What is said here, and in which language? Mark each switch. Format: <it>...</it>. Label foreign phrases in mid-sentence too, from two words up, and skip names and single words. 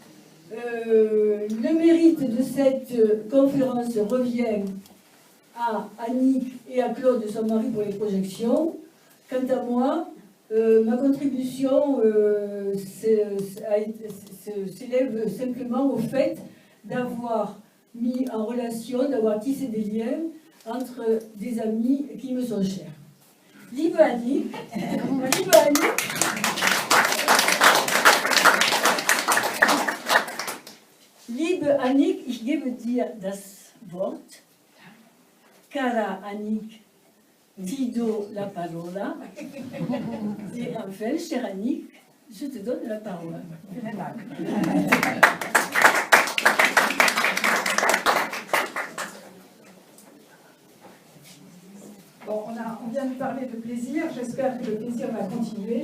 <fr>Le mérite de cette conférence revient à Annick et à Claude, son mari, pour les projections. Quant à moi, ma contribution s'élève simplement au fait d'avoir mis en relation, d'avoir tissé des liens entre des amis qui me sont chers.</fr> <de>Liebe Annick, liebe Annick, ich gebe dir das Wort.</de> <it>Cara Annick, ti do la parola.</it> <fr>Et enfin, chère Annick, je te donne la parole. Bon, on vient de parler de plaisir, j'espère que le plaisir va continuer.</fr>